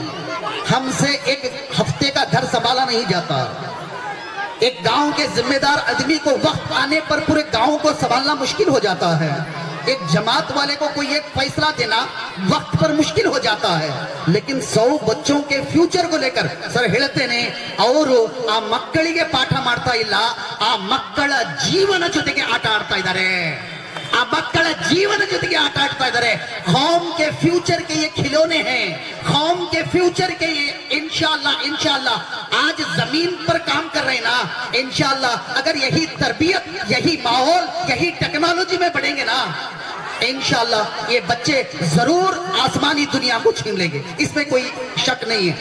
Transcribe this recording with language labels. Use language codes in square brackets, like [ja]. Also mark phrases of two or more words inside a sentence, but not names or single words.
[ur] ہم سے ایک ہفتے کا گھر سنبھالا نہیں جاتا. ایک گاؤں کے ذمہ دار آدمی کو وقت آنے پر پورے گاؤں کو سنبھالنا مشکل ہو جاتا ہے. ایک جماعت والے کو کوئی ایک فیصلہ دینا وقت پر مشکل ہو جاتا ہے، لیکن 100 بچوں کے فیوچر کو لے کر سر [kn] ಹೇಳ್ತೇನೆ ಅವರು ಆ ಮಕ್ಕಳಿಗೆ ಪಾಠ ಮಾಡ್ತಾ ಇಲ್ಲ, ಆ ಮಕ್ಕಳ ಜೀವನ ಜೊತೆಗೆ ಆಟ ಆಡ್ತಾ ಇದ್ದಾರೆ, ಆ ಮಕ್ಕಳ ಜೀವನ ಜೊತೆಗೆ ಆಟ ಆಡ್ತಾ ಇದ್ದಾರೆ. [ur] قوم کے فیوچر کے یہ کھلونے ہیں, قوم کے فیوچر کے یہ انشاءاللہ آج زمین پر کام کر رہے ہیں نا, انشاءاللہ اگر یہی تربیت, یہی ماحول, یہی ٹیکنالوجی میں بڑھیں گے نا, انشاءاللہ یہ بچے ضرور آسمانی دنیا کو چھین لیں گے, اس میں کوئی شک نہیں ہے.